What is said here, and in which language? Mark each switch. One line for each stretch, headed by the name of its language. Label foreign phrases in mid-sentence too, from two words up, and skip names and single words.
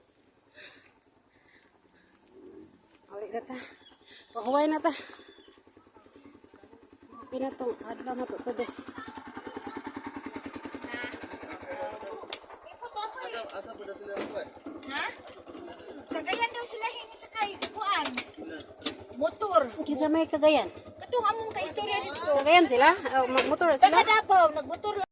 Cebuano: Awit na ta. Pahuway na ta. Pinatong adlaw mo to today. Asa po na sila rin? Ha? Kagayan daw sila sakay kuan. Motor. Kinsa may Cagayan? Katong among ka istorya dito. Cagayan sila? Motor sila? Taga Davao, nagmotor